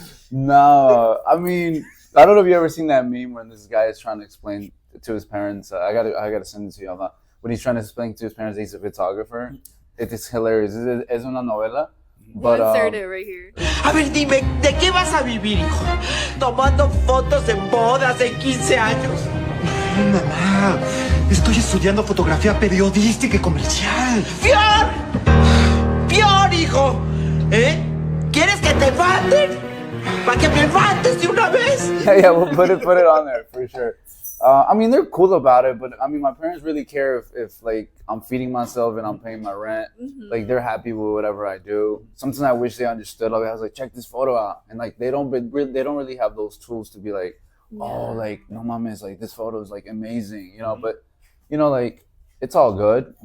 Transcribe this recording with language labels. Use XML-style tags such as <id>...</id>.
<en>No, I mean, I don't know if you ever seen that meme when this guy is trying to explain to his parents. I gotta send it to you. When he's trying to explain to his parents he's a photographer, it is hilarious.</en> <es>Es una novela.</es> <en>But, insert it right here.</en> <es>A ver, dime, ¿de qué vas a vivir, hijo? ¿Tomando fotos de bodas de 15 años? Mamá, estoy estudiando fotografía periodística y comercial. ¡Pior! ¡Pior, hijo! ¿Eh? ¿Quieres que te maten? ¿Para que me mates de una vez?</es> <en>Yeah, we'll put it on there for sure. I mean, they're cool about it, but I mean, my parents really care if like I'm feeding myself and I'm paying my rent. Mm-hmm. Like they're happy with whatever I do. Sometimes I wish they understood. Like I was like, check this photo out, and like they don't really have those tools to be like, oh, like</en> <es>no mames,</es> <en>like this photo is like amazing, But like it's all good.</en>